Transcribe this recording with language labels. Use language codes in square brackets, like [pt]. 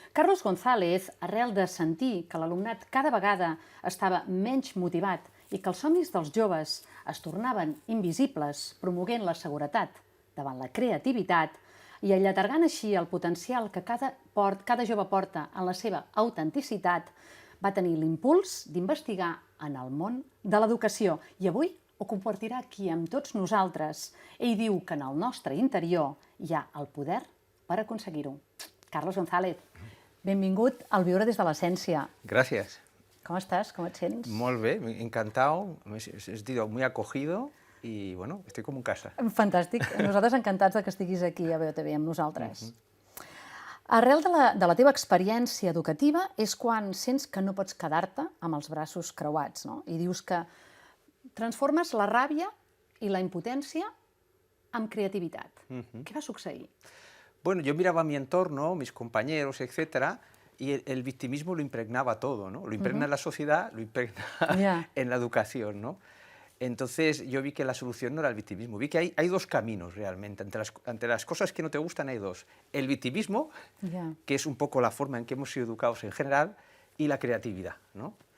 [ca] Carlos González, arrel de sentir que l'alumnat cada vegada estava menys motivat i que els somnis dels joves es tornaven invisibles, promoguent la seguretat davant la creativitat i allargant així el potencial que cada jove porta en la seva autenticitat, va tenir l'impuls d'investigar en el món de l'educació i avui ho compartirà aquí amb tots nosaltres. Ell diu que en el nostre interior hi ha el poder per aconseguir-ho. Carlos González, benvingut al Viure des de l'Essència. [es] Gracias. [ca] Com estàs? Com et sents? Molt bé, [es] encantado, me he sentido muy acogido y bueno, estoy como en casa. [ca] Fantàstic. Nosaltres encantats que estiguis aquí a VOTV amb nosaltres. Arrel de la teva experiència educativa és quan sents que no pots quedar-te amb els braços creuats, no? I dius que transformes la ràbia i la impotència en creativitat. Què va succeir? [es] Bueno, yo miraba mi entorno, mis compañeros, etcétera, y el victimismo lo impregnaba todo, ¿no? Lo impregna en la sociedad, lo impregna en la educación, ¿no? Entonces yo vi que la solución no era el victimismo, vi que hay dos caminos realmente, ante las cosas que no te gustan hay dos, el victimismo, que es un poco la forma en que hemos sido educados en general, y la creatividad, ¿no?